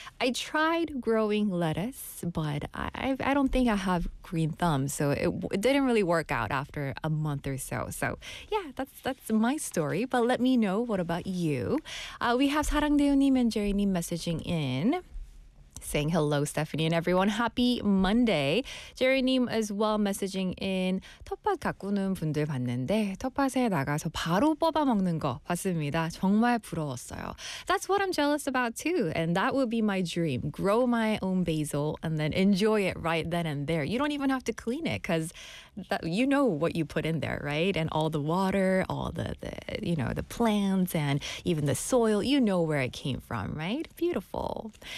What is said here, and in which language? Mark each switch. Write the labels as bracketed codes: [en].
[en] I tried growing lettuce, but I don't think I have green thumbs, so it didn't really work out after a month or so. So yeah, that's my story, but let me know, what about you? We have 사랑대요님 and Jerry님 messaging in, saying hello, Stephanie and everyone. Happy Monday. Jerry님 as well messaging in. [ko] 텃밭 가꾸는 분들 봤는데 텃밭에 나가서 바로 뽑아 먹는 거 봤습니다. 정말 부러웠어요. [en] That's what I'm jealous about too. And that would be my dream. Grow my own basil and then enjoy it right then and there. You don't even have to clean it because you know what you put in there, right? And all the water, all the plants and even the soil, you know where it came from, right? Beautiful.